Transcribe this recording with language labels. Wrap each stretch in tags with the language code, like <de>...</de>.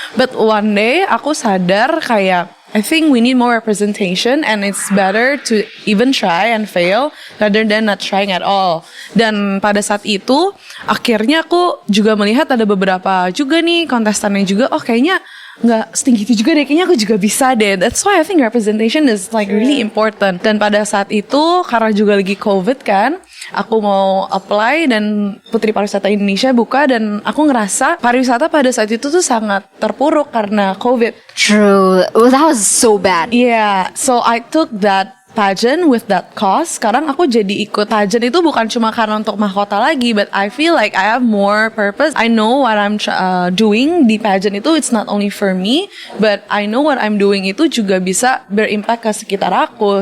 <en>But one day</en> <id>aku sadar kayak</id> <en>I think we need more representation and it's better to even try and fail rather than not trying at all.</en> <id>Dan pada saat itu akhirnya aku juga melihat ada beberapa juga nih kontestannya juga, oh kayaknya nggak setinggi itu juga deh, kayaknya aku juga bisa deh.</id> <en>That's why I think representation is like really important.</en> <id>Dan pada saat itu karena juga lagi COVID kan, aku mau apply dan Putri Pariwisata Indonesia buka, dan aku ngerasa pariwisata pada saat itu tuh sangat terpuruk karena COVID.</id> <en>True. Oh, that was so bad. Yeah, so I took that pageant with that cause.</en> <id>Sekarang aku jadi ikut pageant itu bukan cuma karena untuk mahkota lagi,</id> <en>but I feel like I have more purpose. I know what I'm doing</en> <id>di pageant itu,</id> <en>it's not only for me, but I know what I'm doing</en> <id>itu juga bisa berimpact ke sekitar aku.</id>